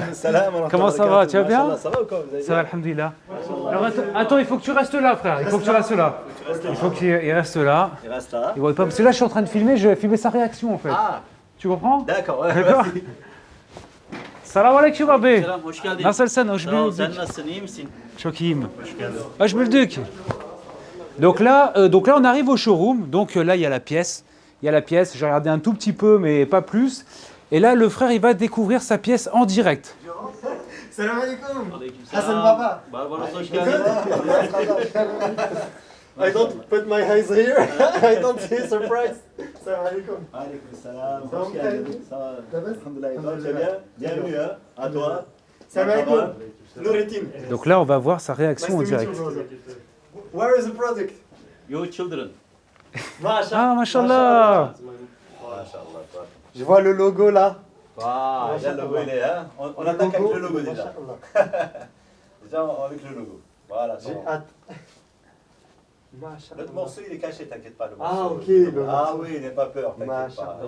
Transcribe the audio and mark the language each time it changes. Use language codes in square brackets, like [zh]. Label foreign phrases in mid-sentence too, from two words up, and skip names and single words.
[fr] Comment ça va? Tu vas bien? Ça va ou quoi? Ça va, alhamdoulilah. Alors attends, il faut que tu restes là frère, il faut que tu restes là. Il faut qu'il reste là. Il reste là. Il voit pas, parce que là je suis en train de filmer, je vais filmer sa réaction en fait. Ah, Tu comprends? d'accord. Ouais, D'accord. vas-y. [ar] Salam alaikum abi. [tr] Selam, hoş geldin. Nasılsın? Hoş Sağ ol, sen bulduk. nasılsın, iyi misin? Çok iyiyim. Hoş geldin. Hoş bulduk. [fr] Donc là, on arrive au showroom. Donc là, il y a la pièce. J'ai regardé un tout petit peu, mais pas plus. Et là, le frère, il va découvrir sa pièce en direct. [ar] Salam alaikum. [tr] Aleykümselam. Hasan baba. Barbaros hoş geldin. [en] I don't put my eyes here. I don't see surprise. [ar] Salam alaikum. [tr] Aleykümselam. [fr] Ça va, [tr] Hoş geldin. [fr] Mikael? Ça va. Ça va? Alhamdulillah. Et toi, tu vas bien? Bienvenue, hein. À toi. [ar] Salam alaikum. Noureddin. [fr] Donc là, on va voir sa réaction en [en] Nice to meet [fr] direct. [en] you, brother. Where is the product? Your children. [ar] Ah, mashallah. [tr] Maşallah. [fr] Je vois le logo là. Waouh, déjà le logo il est, hein. On attaque avec le logo déjà. Déjà avec le logo. Voilà. J'ai hâte. Mashallah. L'autre morceau il est caché, t'inquiète pas. Le Ah, morceau. ok, le Ah morceau. oui, n'aie pas peur, t'inquiète pas. [ar] Mashallah.